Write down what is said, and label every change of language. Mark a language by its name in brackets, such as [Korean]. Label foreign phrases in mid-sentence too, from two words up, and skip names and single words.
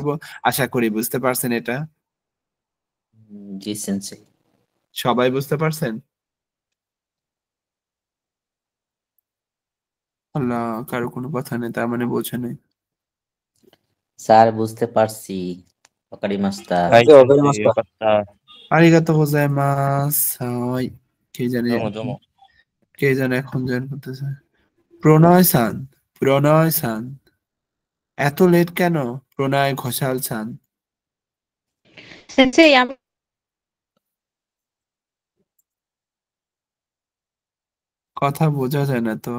[Bangla] আশা করি বুঝতে পারছেন এটা। জি সেন্সেই। সবাই বুঝতে পারছেন? আল্লাহ, কারো কোনো কথা নেই, তার মানে বোঝে নেই। স্যার বুঝতে পারছি। ওকারিমাস্তা। [Japanese] はい、わかりますかよかった。ありがとうございます。はい, [Bangla] কে জানে, [Japanese] どうもどうも。 [Bangla] কে জানে এখন জয়েন করতেছে? প্রণয় সান, প্রণয় সান। এত লেট কেন প্রণয় ঘোষাল চান? সেন্সেই আমি কথা বোঝা যায় না তো।